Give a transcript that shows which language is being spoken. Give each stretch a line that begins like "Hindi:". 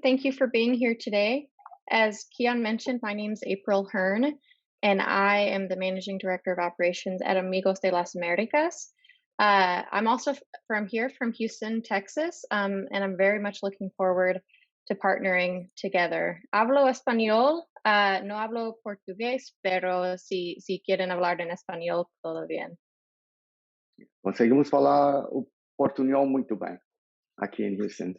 English: Thank you for being here today. As Kian mentioned, my name is April Hearne, and I am the Managing Director of Operations at Amigos de las Americas. I'm also from Houston, Texas, and I'm very much looking forward to partnering together.
Spanish: Hablo español, no hablo portugués, pero si quieren hablar en español, todo bien.
Portuguese: Conseguimos falar o portunhol muito bem aqui in Houston.